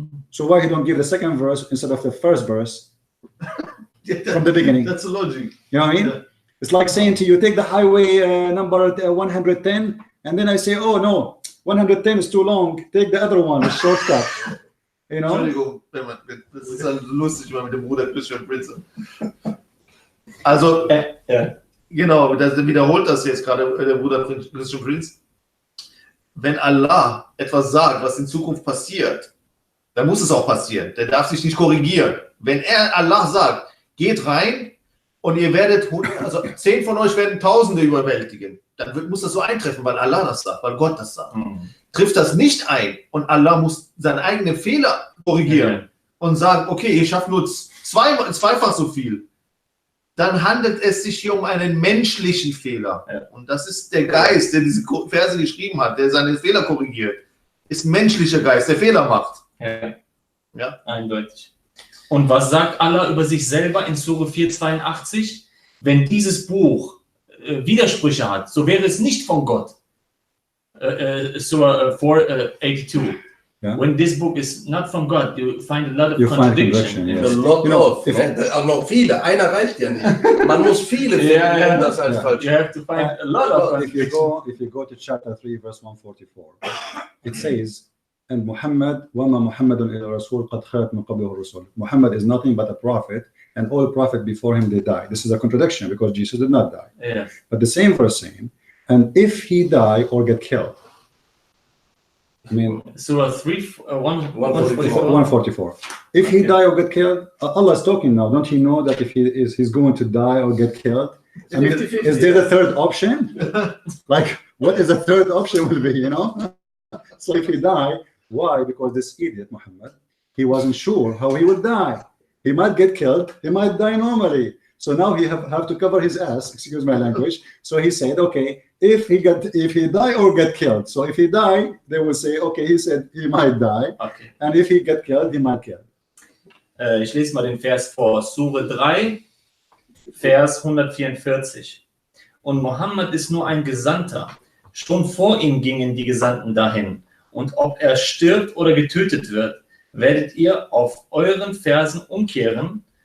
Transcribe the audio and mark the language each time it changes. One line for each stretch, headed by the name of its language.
English: So why he don't give the second verse instead of the first verse from the beginning? That's the logic. You know what I mean? Yeah. It's like saying to you, take the highway number 110, and then I say, oh no, 110 is too long, take the other one, a shortcut. You know?
German: Entschuldigung, das ist halt lustig, mal mit dem Bruder Christian Prince. Also, genau, das wiederholt das jetzt gerade der Bruder Christian Prince. Wenn Allah etwas sagt, was in Zukunft passiert, dann muss es auch passieren. Der darf sich nicht korrigieren. Wenn Allah sagt, geht rein und ihr werdet, also 10 von euch werden Tausende überwältigen, dann muss das so eintreffen, weil Allah das sagt, weil Gott das sagt. Trifft das nicht ein und Allah muss seine eigenen Fehler korrigieren und sagen, okay, ich schaffe nur zweifach so viel, dann handelt es sich hier um einen menschlichen Fehler. Und das ist der Geist, der diese Verse geschrieben hat, der seine Fehler korrigiert. Ist ein menschlicher Geist, der Fehler macht. Ja, eindeutig. Und was sagt Allah über sich selber in Sure 4,82? Wenn dieses Buch Widersprüche hat, so wäre es nicht von Gott.
English: Surah 4:82. Yeah. When this book is not from God, you find a lot of contradiction. Yes. A lot of. If-
German: Also noch viele. Einer reicht ja nicht. Man muss viele finden, um das als falsch.
English: You have to find a lot of If you go to chapter 3, verse 144, it says, and Muhammad,
Arabic: وَمَا مُحَمَّدٌ إِلَّا رَسُولٌ قَدْ خَلَتْ مِنْ قَبْلِهِ الرُّسُلُ.
English: Muhammad is nothing but a prophet, and all prophets before him they die. This is a contradiction because Jesus did not die. Yeah. But the same verse saying, and if he die or get killed, I mean, Surah 144. If he die or get killed, Allah is talking now. Don't he know that if he's going to die or get killed? I mean, is there a third option? Like, what is the third option will be, you know? So if he die, why? Because this idiot, Muhammad, he wasn't sure how he would die. He might get killed, he might die normally. So now he have to cover his ass, excuse my language. So he said, okay, if he die or get killed. So if he die, they will say, okay, he said he might die. Okay. And if he get killed, he might kill.
German: Ich lese mal den Vers vor. Sure 3, Vers 144. Und Mohammed ist nur ein Gesandter. Schon vor ihm gingen die Gesandten dahin. Und ob er stirbt oder getötet wird, werdet ihr auf euren Fersen umkehren.